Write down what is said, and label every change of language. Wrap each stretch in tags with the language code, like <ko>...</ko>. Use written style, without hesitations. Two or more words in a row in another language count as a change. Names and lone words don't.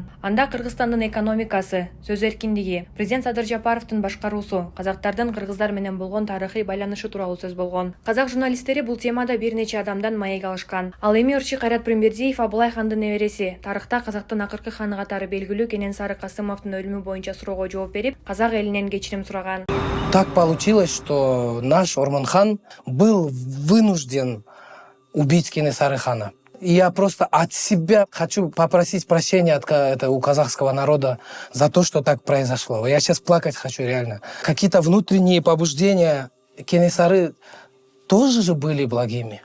<ky>Анда Кыргызстандын экономикасы, сөз эркиндиги, президент Садыр Жапаровдун башкаруусу, казактардын кыргыздар менен болгон тарыхый байланышы тууралуу сөз болгон. Казак журналисттери бул темада бир нече адамдан маек алышкан. Ал эми Ырчий Кайрат Прембердиев Абылай хандын небереси, тарыхта казактын акыркы ханы катары белгилүү Кенен Сары Касымовдун өлүмү боюнча суроого жооп берип, казак элинен кечирим сураган.</ky> <ru>Так получилось, что наш Ормонхан был вынужден убить Кенесары хана. И я просто от себя хочу попросить прощения у казахского народа за то, что так произошло. Я сейчас плакать хочу реально. Какие-то внутренние побуждения Кенесары тоже же были благими.</ru>